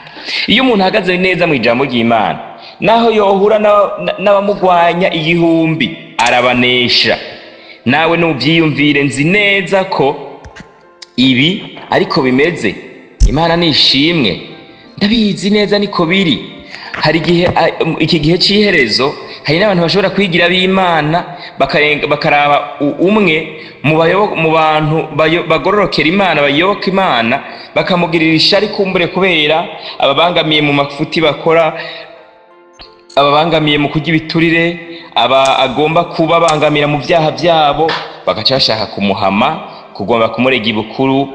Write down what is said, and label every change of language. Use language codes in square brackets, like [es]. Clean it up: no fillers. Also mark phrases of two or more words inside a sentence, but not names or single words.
[rn] Iyo umuntu ahagaze neza mu ijambo ry'Imana, naho yohura n'abamugwanya 1000 arabanesha. Nawe nuvyiyumvire, nzi neza ko ibi ariko bimeze. Imana nishimwe, ndabizi neza niko biri. Hari igihe iki gihe c'iherezo hari n'abantu bashobora kwigira b'Imana bakaraba umwe mu bantu bagororokera Imana, bayoboka Imana, bakamugirira ishari kumbure kubera ababangamiye mu mafuti bakora, ababangamiye mu kurya ibiturire, agomba kubabangamira mu byaha byabo, bagaca bashaka kumuhama, kugomba kumurega ibukuru.